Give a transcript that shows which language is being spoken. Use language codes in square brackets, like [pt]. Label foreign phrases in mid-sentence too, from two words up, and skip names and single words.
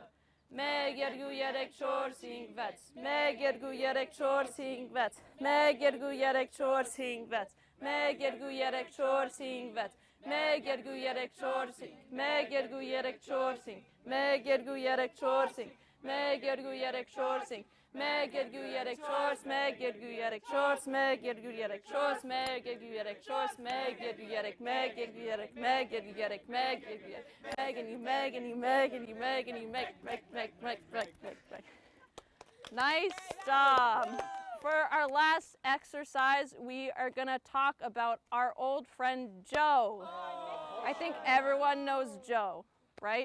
[hy] Մեկ երկու երեք չորս հինգ վեց։ Մեկ երկու երեք չորս հինգ վեց. Մեկ երկու երեք չորս հինգ վեց։ Մեկ երկու երեք չորս հինգ վեց. Մեկ երկու երեք չորս հինգ։ Մեկ երկու երեք չորս հինգ. Մեկ երկու երեք չորս հինգ։ Մեկ երկու երեք չորս հինգ. Մեկ երկու երեք չորս։ Մեկ երկու երեք չորս. Մեկ երկու երեք չորս։ Մեկ երկու երեք չորս։ Մեկ երկու երեք։ Մեկ երկու երեք. Մեկ երկու երեք։ Մեկ երկու երեք. Meg and you, Meg and you, Meg and you, Meg and you, Meg. [en] Nice job. For our last exercise, we are going to talk about our old friend Joe. I think everyone knows Joe, right?